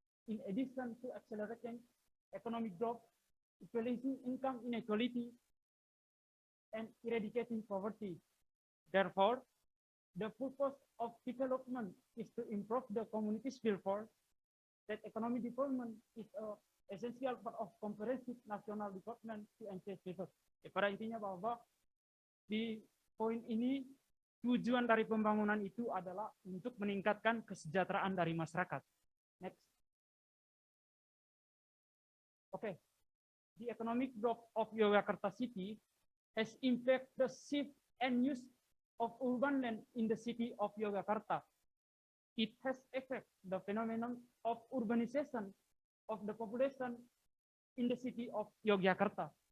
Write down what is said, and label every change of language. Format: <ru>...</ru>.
<en>In addition to accelerating economic growth, equalizing income inequality, and eradicating poverty. Therefore, the purpose of development is to improve the community's welfare. That economic development is a essential part of comprehensive national development to enhance people.</en> <id>Pada intinya bahwa di poin ini tujuan dari pembangunan itu adalah untuk meningkatkan kesejahteraan dari masyarakat.</id> <en>Next. Okay. The economic growth of Yogyakarta City has impacted the shift and use of urban land in the city of Yogyakarta. It has affected the phenomenon of urbanization of the population in the city of Yogyakarta.</en>